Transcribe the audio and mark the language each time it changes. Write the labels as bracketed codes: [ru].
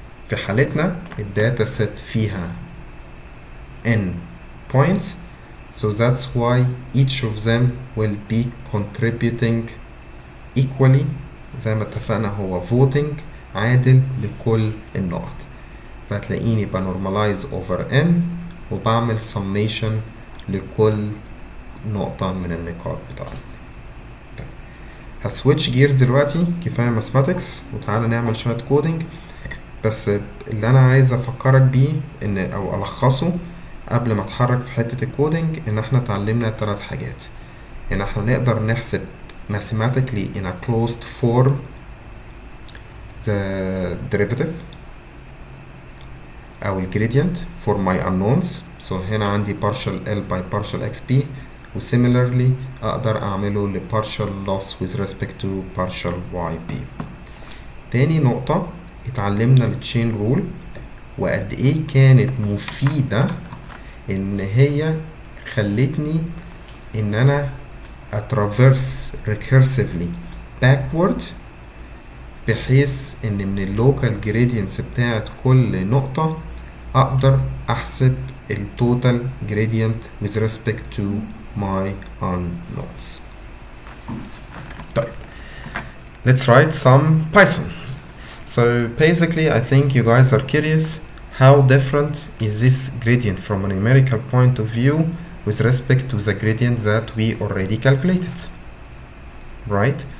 [ar] في حالتنا الداتا [en] set [ar] فيها [en] n points, so that's why each of them will be contributing equally. [ar] زي ما اتفقنا هو voting عادل لكل النقط، فتلاقيني بنورماليز [en] over n [ar] وبعمل summation لكل نقطة من النقاط بتاعتي. هسويتش جيرز دلوقتي، كفاية mathematics وتعالى نعمل شوية كودينج. بس اللي انا عايز افكرك بيه ان او الخصه قبل ما اتحرك في حتة الكودينج ان احنا اتعلمنا 3 حاجات. ان احنا نقدر نحسب [en] mathematically in a closed form the derivative [ar] أو ال [en] gradient for my unknowns. So [ar] هنا عندي [en] partial L by partial XP و similarly [ar] أقدر أعمله ل [en] partial loss with respect to partial YP. [ar] تاني نقطة اتعلمنا ال chain rule وقد إيه كانت مفيدة إن هي خلتني إن أنا أترافيرس recursively backward بحيث ان من اللوكال جريدينتس بتاعت كل نقطة اقدر احسب التوتال جريدينت [en] with respect to my unknowns. طيب let's write some Python. So basically I think you guys are curious how different is this gradient from a numerical point of view with respect to the gradient that we already calculated, right?